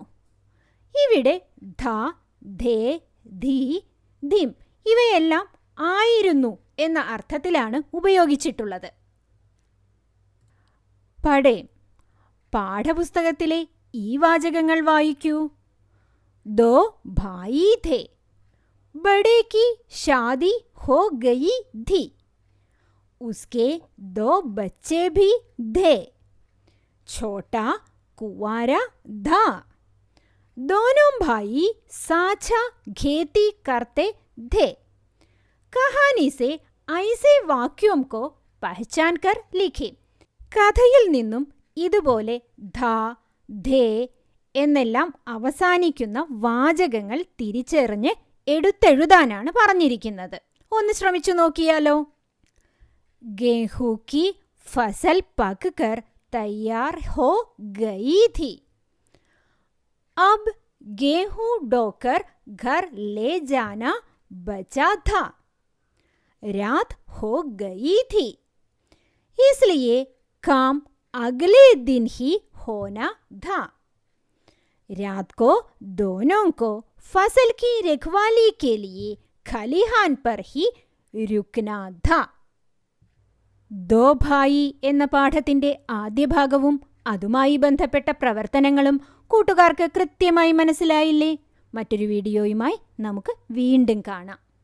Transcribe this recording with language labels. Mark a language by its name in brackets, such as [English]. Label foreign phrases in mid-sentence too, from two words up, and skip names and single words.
[Malayalam] ഇവിടെ ധ, ധേ, ധി, ധിം ഇവയെല്ലാം ആയിരുന്നു എന്ന അർത്ഥത്തിലാണ് ഉപയോഗിച്ചിട്ടുള്ളത്. പഠേം. പാഠപുസ്തകത്തിലെ ഈ വാചകങ്ങൾ വായിക്കൂ. [Hindi] दो भाई थे. बड़े की शादी हो गई थी. उसके 2 बच्चे भी थे. छोटा कुंवारा था. दोनों भाई साझा खेती करते थे. कहानी से ऐसे वाक्यों को पहचान कर लिखी. [Malayalam] കഥയിൽ നിന്നും ഇതുപോലെ ധ, ധേ എന്നെല്ലാം അവസാനിക്കുന്ന വാചകങ്ങൾ തിരിച്ചറിഞ്ഞ് എടുത്തെഴുതാനാണ് പറഞ്ഞിരിക്കുന്നത്. ഒന്ന് ശ്രമിച്ചു നോക്കിയാലോ. [Hindi] गेहूं की फसल पककर तैयार हो गई थी. अब गेहूं ढोकर घर ले जाना बचा था. रात हो गई थी, इसलिए काम अगले दिन ही होना था. रात को दोनों को फसल की रखवाली के लिए खलिहान पर ही रुकना था. [Malayalam] ദോ ഭായി എന്ന പാഠത്തിന്റെ ആദ്യ ഭാഗവും അതുമായി ബന്ധപ്പെട്ട പ്രവർത്തനങ്ങളും കൂട്ടുകാർക്ക് കൃത്യമായി മനസ്സിലായില്ലേ? മറ്റൊരു വീഡിയോയുമായി നമുക്ക് വീണ്ടും കാണാം.